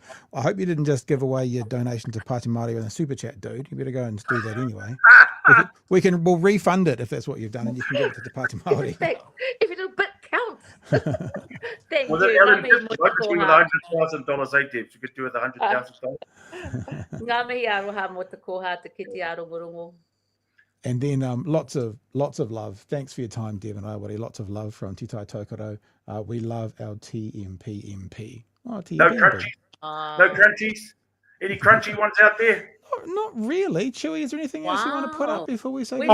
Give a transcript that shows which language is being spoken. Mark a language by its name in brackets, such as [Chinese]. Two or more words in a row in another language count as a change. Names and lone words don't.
[English] I hope you didn't just give away your donation to Paati Maori with a super chat, dude. You better go and do that anyway. We'll refund it if that's what you've done, and you can give it to Te Paati Maori. If a little bit counts. Thank well, you. Ellen, with $100,000, eh, Debs? You could do with $100,000. [Māori] Ngā mihi aroha mo te koha te kiti arongorongo. [English] And then lots of love. Thanks for your time, Deb and Rawiri. Lots of love from Titai Tokoro. We love our TMP. Oh, TMP. No crunchies. No crunchies. Any crunchy ones out there? Not really. Chewie, is there anything else you want to put up before we say?